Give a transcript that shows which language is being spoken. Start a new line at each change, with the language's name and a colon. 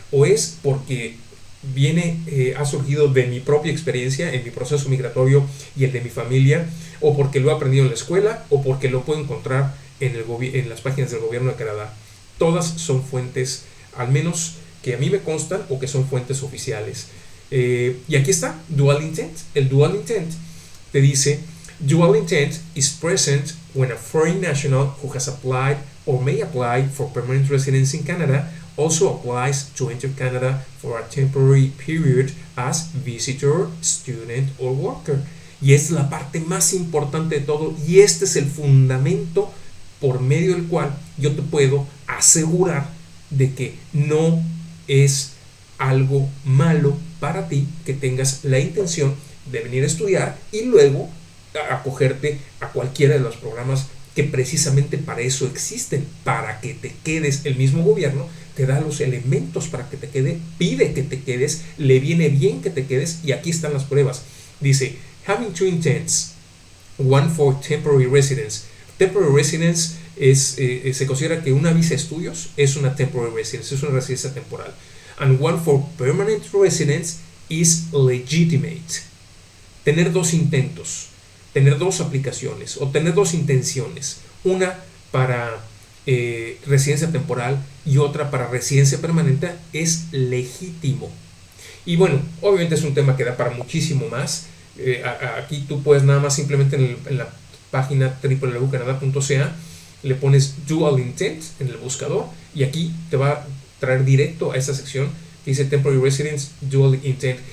Spanish: O es porque ha surgido de mi propia experiencia en mi proceso migratorio y el de mi familia, o porque lo he aprendido en la escuela, o porque lo puedo encontrar en las páginas del gobierno de Canadá. Todas son fuentes, al menos que a mí me constan, o que son fuentes oficiales. Y aquí está, dual intent. El dual intent te dice:
English: dual intent is present when a foreign national who has applied or may apply for permanent residence in Canada also applies to enter Canada for a temporary period as visitor, student or worker.
Spanish: Y es la parte más importante de todo, y este es el fundamento por medio del cual yo te puedo asegurar de que no es algo malo para ti que tengas la intención de venir a estudiar y luego acogerte a cualquiera de los programas que precisamente para eso existen, para que te quedes. El mismo gobierno te da los elementos para que te quede, pide que te quedes, le viene bien que te quedes, y aquí están las pruebas. Dice:
English: having two intents, one for temporary residence.
Spanish: Temporary residence se considera que una visa de estudios es una temporary residence, es una residencia temporal.
English: And one for permanent residence is legitimate.
Spanish: Tener 2 intentos, tener 2 aplicaciones o tener 2 intenciones, una para residencia temporal y otra para residencia permanente, es legítimo. Y bueno, obviamente es un tema que da para muchísimo más. Aquí tú puedes nada más simplemente en la página www.canada.ca le pones dual intent en el buscador, y aquí te va a traer directo a esa sección que dice temporary residence dual intent.